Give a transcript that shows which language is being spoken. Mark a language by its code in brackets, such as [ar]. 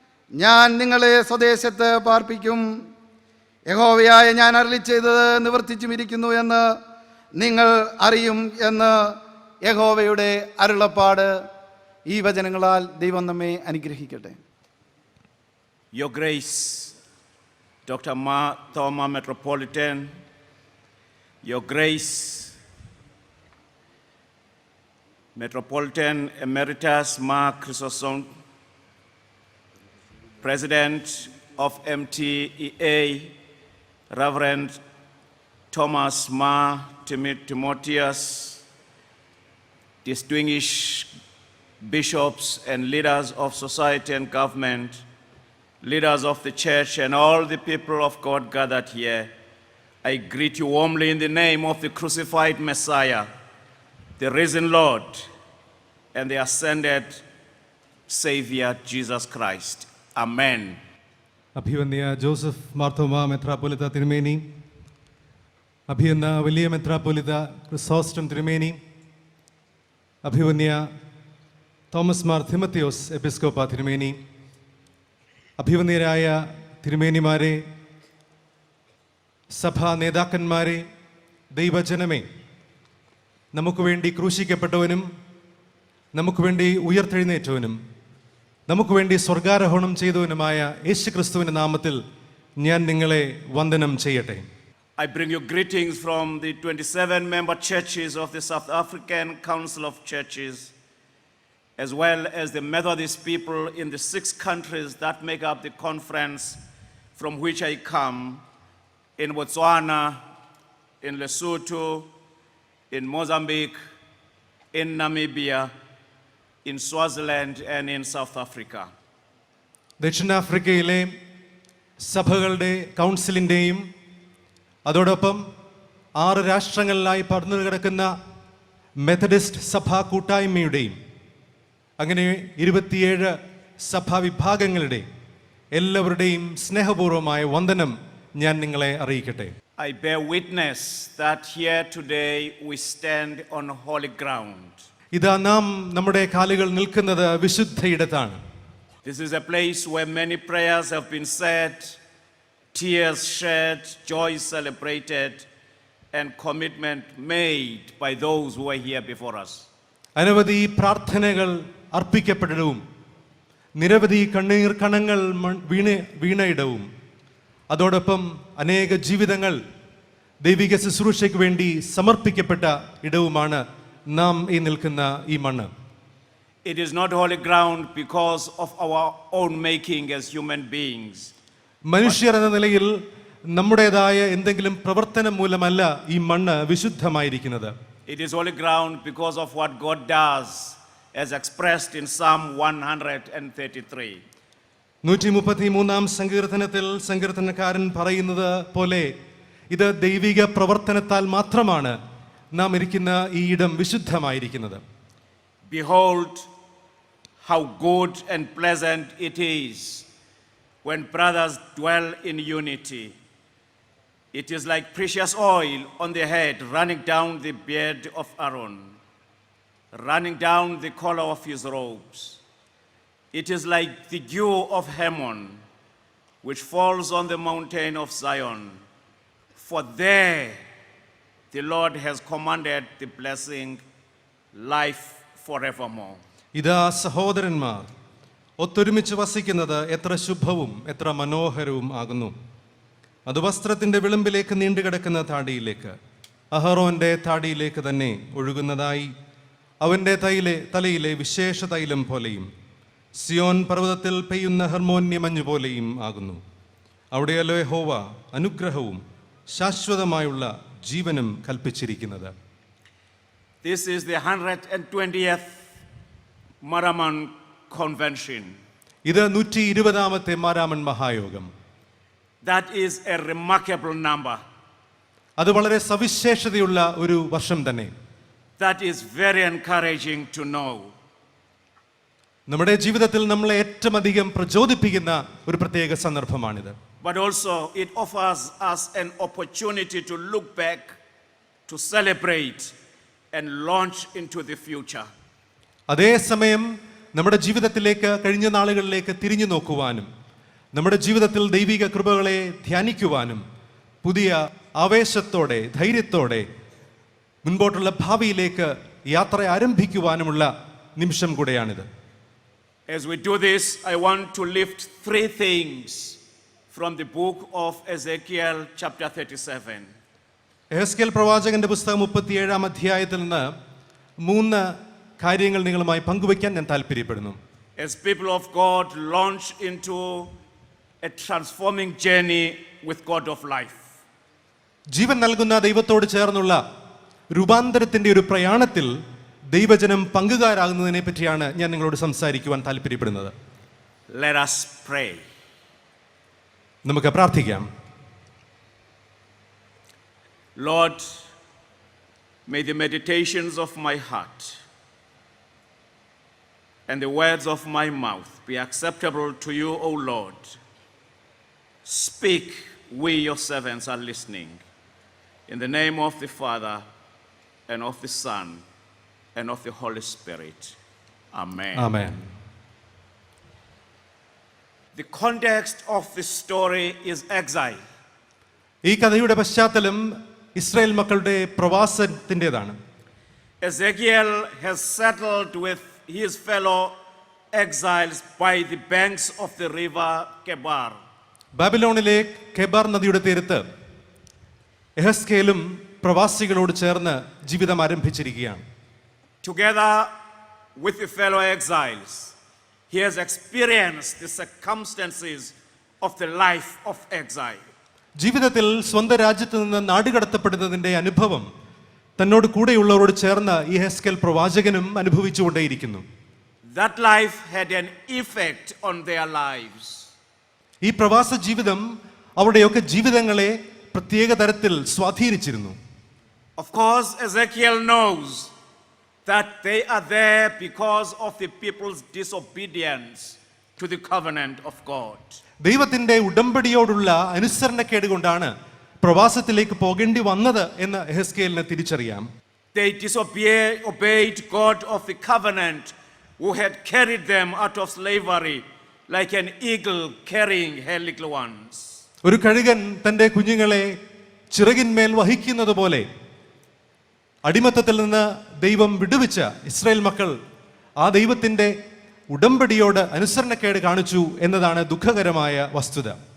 [ml] ഞാൻ നിങ്ങളെ സ്വദേശത്ത് പാർപ്പിക്കും. യഹോവയായ ഞാൻ അരുളി ചെയ്തത് നിവർത്തിച്ചുമിരിക്കുന്നു എന്ന് നിങ്ങൾ അറിയും എന്ന് യഹോവയുടെ അരുളപ്പാട്. ഈ വചനങ്ങളാൽ ദൈവം നമ്മെ അനുഗ്രഹിക്കട്ടെ. [en] Your Grace, Dr. Ma Thoma Metropolitan, Your Grace, Metropolitan Emeritus Mark Chrysostom, President of MTEA, Reverend Thomas Ma Timotheus, distinguished bishops and leaders of society and government, leaders of the church and all the people of God gathered here, I greet you warmly in the name of the crucified Messiah, the risen Lord, and the ascended Savior Jesus Christ. Amen. [ml] അഭിവന്യ Joseph Marthoma മെത്രാപ്പൊലിത്ത തിരുമേനി, അഭിവന്യ വലിയ മെത്രാപ്പൊലിത്ത ക്രിസോസ്റ്റം തിരുമേനി, അഭിവന്യ Thomas Mar Thimothios എപ്പിസ്കോപ്പ തിരുമേനി, അഭിവന്യരായ തിരുമേനിമാരെ, സഭാ നേതാക്കന്മാരെ, ദൈവജനമേ, നമുക്ക് വേണ്ടി ക്രൂശിക്കപ്പെട്ടവനും നമുക്ക് വേണ്ടി ഉയർത്തെഴുന്നേറ്റവനും നമുക്ക് വേണ്ടി സ്വർഗാരോഹണം ചെയ്തവനുമായ യേശുക്രിസ്തുവിന്റെ നാമത്തിൽ ഞാൻ നിങ്ങളെ വന്ദനം ചെയ്യട്ടെ. [en] I bring you greetings from the 27 member churches of the South African Council of Churches, as well as the Methodist people in the 6 countries that make up the conference from which I come, in Botswana, in Lesotho, in Mozambique, in Namibia, in Swaziland, and in South Africa. [ml] ദക്ഷിണാഫ്രിക്കയിലെ സഭകളുടെ കൗൺസിലിൻ്റെയും അതോടൊപ്പം 6 രാഷ്ട്രങ്ങളിലായി പടർന്നു കിടക്കുന്ന Methodist സഭാ കൂട്ടായ്മയുടെയും അങ്ങനെ 27 സഭാ വിഭാഗങ്ങളുടെ എല്ലാവരുടെയും സ്നേഹപൂർവമായ വന്ദനം ഞാൻ നിങ്ങളെ അറിയിക്കട്ടെ. [en] I bear witness that here today we stand on holy ground. [ml] ഇതാ നാം നമ്മുടെ കാലുകൾ നിൽക്കുന്നത് വിശുദ്ധയിടത്താണ്. [en] This is a place where many prayers have been said, tears shed, joy celebrated, and commitment made by those who are here before us. [ml] അനവധി പ്രാർത്ഥനകൾ അർപ്പിക്കപ്പെടവും നിരവധി കണ്ണീർ കണങ്ങൾ വീണയിടവും അതോടൊപ്പം അനേക ജീവിതങ്ങൾ ദൈവിക ശുശ്രൂഷയ്ക്ക് വേണ്ടി സമർപ്പിക്കപ്പെട്ട ഇടവുമാണ് നാം ഈ നിൽക്കുന്ന ഈ മണ്ണ്. [en] It is not holy ground because of our own making as human beings. [ml] മനുഷ്യർ എന്ന നിലയിൽ നമ്മുടേതായ എന്തെങ്കിലും പ്രവർത്തനം മൂലമല്ല ഈ മണ്ണ് വിശുദ്ധമായിരിക്കുന്നത്. [en] It is holy ground because of what God does, as expressed in Psalm 133. [ml] 133 സങ്കീർത്തനത്തിൽ സങ്കീർത്തനക്കാരൻ പറയുന്നത് പോലെ ഇത് ദൈവിക പ്രവർത്തനത്താൽ മാത്രമാണ് നാം ഇരിക്കുന്ന ഈ ഇടം വിശുദ്ധമായിരിക്കുന്നത്. [en] Behold how good and pleasant it is when brothers dwell in unity. It is like precious oil on the head, running down the beard of Aaron, running down the collar of his robes. It is like the dew of Hermon, which falls on the mountain of Zion. For there the Lord has commanded the blessing, life forevermore. [ml] ഇതാ സഹോദരന്മാർ ഒത്തൊരുമിച്ച് വസിക്കുന്നത് എത്ര ശുഭവും എത്ര മനോഹരവും ആകുന്നു. അത് വസ്ത്രത്തിൻ്റെ വിളിമ്പിലേക്ക് നീണ്ടുകിടക്കുന്ന താടിയിലേക്ക്, അഹറോന്റെ താടിയിലേക്ക് തന്നെ ഒഴുകുന്നതായി അവൻ്റെ തലയിലെ വിശേഷ തൈലം പോലെയും സിയോൻ പർവ്വതത്തിൽ പെയ്യുന്ന ഹർമോന്യ മഞ്ഞു പോലെയും ആകുന്നു. അവിടെയല്ലോ യഹോവ അനുഗ്രഹവും ശാശ്വതമായുള്ള ജീവനും കൽപ്പിച്ചിരിക്കുന്നത്. [en] This is the 120th Maraman Convention. [ml] ഇത് 120ാമത്തെ Maramon മഹായോഗം. [en] That is a remarkable number. [ml] അത് വളരെ സവിശേഷതയുള്ള ഒരു വർഷം തന്നെ. [en] That is very encouraging to know. [ml] നമ്മുടെ ജീവിതത്തിൽ നമ്മളെ ഏറ്റവും അധികം പ്രചോദിപ്പിക്കുന്ന ഒരു പ്രത്യേക സന്ദർഭമാണിത്. [en] But also it offers us an opportunity to look back, to celebrate and launch into the future. [ml] അതേസമയം നമ്മുടെ ജീവിതത്തിലേക്ക് കഴിഞ്ഞ നാളുകളിലേക്ക് തിരിഞ്ഞു നോക്കുവാനും നമ്മുടെ ജീവിതത്തിൽ ദൈവിക കൃപകളെ ധ്യാനിക്കുവാനും പുതിയ ആവേശത്തോടെ ധൈര്യത്തോടെ മുൻപോട്ടുള്ള ഭാവിയിലേക്ക് യാത്ര ആരംഭിക്കുവാനുമുള്ള നിമിഷം കൂടെയാണിത്. [en] As we do this, I want to lift 3 things from the book of Ezekiel chapter 37. [ml] എഹെസ്കേൽ പ്രവാചകന്റെ പുസ്തകം 37-ാം അധ്യായത്തിൽ നിന്ന് 3 കാര്യങ്ങൾ നിങ്ങളുമായി പങ്കുവയ്ക്കാൻ ഞാൻ താല്പര്യപ്പെടുന്നു. [en] As people of God launch into a transforming journey with God of life. [ml] ജീവൻ നൽകുന്ന ദൈവത്തോട് ചേർന്നുള്ള രൂപാന്തരത്തിന്റെ ഒരു പ്രയാണത്തിൽ ദൈവജനം പങ്കുകാരാകുന്നതിനെ പറ്റിയാണ് ഞാൻ നിങ്ങളോട് സംസാരിക്കുവാൻ താല്പര്യപ്പെടുന്നത്. [en] Let us pray. [ml] നമുക്ക് പ്രാർത്ഥിക്കാം. [en] Lord, may the meditations of my heart and the words of my mouth be acceptable to you, O Lord. Speak, we your servants are listening. In the name of the Father, and of the Son, and of the Holy Spirit. Amen. Amen. The context of this story is exile. [ml] ഈ കഥയുടെ പശ്ചാത്തലം Israel മക്കളുടെ പ്രവാസത്തിൻ്റെതാണ്. [en] Ezekiel has settled with his fellow exiles by the banks of the river Kebar. [ml] ബാബിലോണിലെ Chebar നദിയുടെ തീരത്ത് എഹെസ്കേലും പ്രവാസികളോട് ചേർന്ന് ജീവിതം ആരംഭിച്ചിരിക്കുകയാണ്. [en] Together with the fellow exiles, he has experienced the circumstances of the life of exile. [ml] ജീവിതത്തിൽ സ്വന്തം രാജ്യത്ത് നിന്ന് നാടുകടത്തപ്പെടുന്നതിൻ്റെ അനുഭവം തന്നോട് കൂടെയുള്ളവരോട് ചേർന്ന് ഈ എഹെസ്കേൽ പ്രവാചകനും അനുഭവിച്ചുകൊണ്ടേയിരിക്കുന്നു. [en] That life had an effect on their lives. [ml] ഈ പ്രവാസ ജീവിതം അവരുടെയൊക്കെ ജീവിതങ്ങളെ പ്രത്യേക തരത്തിൽ സ്വാധീനിച്ചിരുന്നു. [en] Of course, Ezekiel knows that they are there because of the people's disobedience to the covenant of God. [ml] ദൈവത്തിന്റെ ഉടമ്പടിയോടുള്ള അനുസരണക്കേട് കൊണ്ടാണ് പ്രവാസത്തിലേക്ക് പോകേണ്ടി വന്നത് എന്ന് എഹെസ്കേലിന് തിരിച്ചറിയാം. [en] They disobeyed God of the covenant, who had carried them out of slavery like an eagle carrying her little ones. [ml] ഒരു കഴുകൻ തന്റെ കുഞ്ഞുങ്ങളെ ചിറകിന്മേൽ വഹിക്കുന്നത് പോലെ അടിമത്തത്തിൽ നിന്ന് ദൈവം വിടുവിച്ച ഇസ്രായേൽ മക്കൾ ആ ദൈവത്തിന്റെ ഉടമ്പടിയോട് അനുസരണക്കേട് കാണിച്ചു എന്നതാണ് ദുഃഖകരമായ വസ്തുത.